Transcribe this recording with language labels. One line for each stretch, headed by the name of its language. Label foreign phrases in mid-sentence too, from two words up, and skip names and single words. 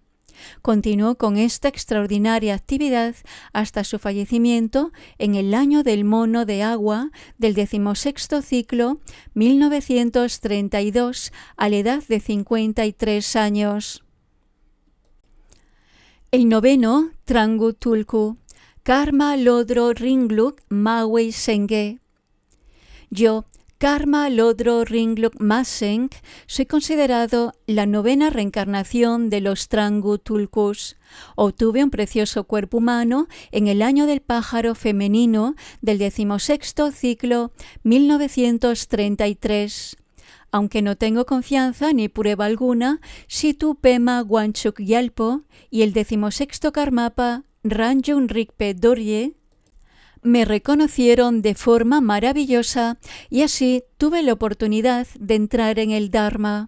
Spanish: Continuó con esta extraordinaria actividad hasta su fallecimiento en el año del mono de agua del 16º ciclo 1932 a la edad de 53 años. El noveno Trangu Tulku, Karma Lodro Ringluk Mawei Senge. Yo, Karma Lodro Ringluk Maseng, soy considerado la novena reencarnación de los Trangu Tulkus. Obtuve un precioso cuerpo humano en el año del pájaro femenino del 16º ciclo 1933. Aunque no tengo confianza ni prueba alguna, Situ Pema Wanchuk Yalpo y el 16º Karmapa Ranjung Rigpe Dorje me reconocieron de forma maravillosa y así tuve la oportunidad de entrar en el Dharma.